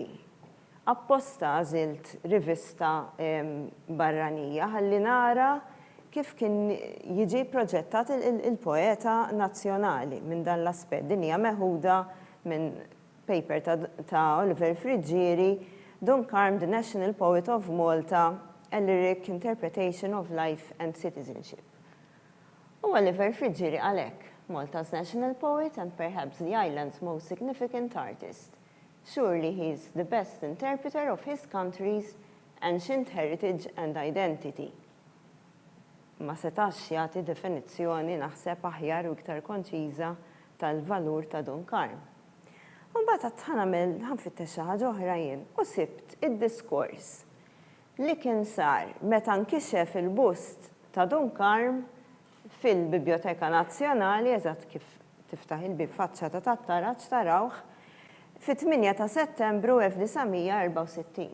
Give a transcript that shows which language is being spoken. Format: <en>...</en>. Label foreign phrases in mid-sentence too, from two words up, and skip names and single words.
<mt>Apposta għażilt rivista barranija ħalli nara kif kien jiġi proġettat il-poeta nazzjonali minn dan l-aspett. Din hija meħuda minn paper ta' Oliver Friġġieri, Dunkarm,</mt> <en>the National Poet of Malta, a Lyric Interpretation of Life and Citizenship.</en> <mt>U Oliver Friġġieri għalhekk,</mt> <en>Malta's national poet and perhaps the island's most significant artist. Surely he is the best interpreter of his country's ancient heritage and identity.</en> <mt>Ma setax jagħti definizzjoni naħseb aħjar u iktar konċiża tal-valur ta' Dunkarm. U mbagħad ħanamel ħanfittex xi ħaġa oħra jien u sibt id-diskors li kien sar meta nkixef il-bust ta' Dunkarm fil-Biblioteka Nazzjonali, eżatt kif tiftaħ il-bib faċċa ta' tat-taraġġ tarawh, fit-8 ta' Settembru 1964.</mt>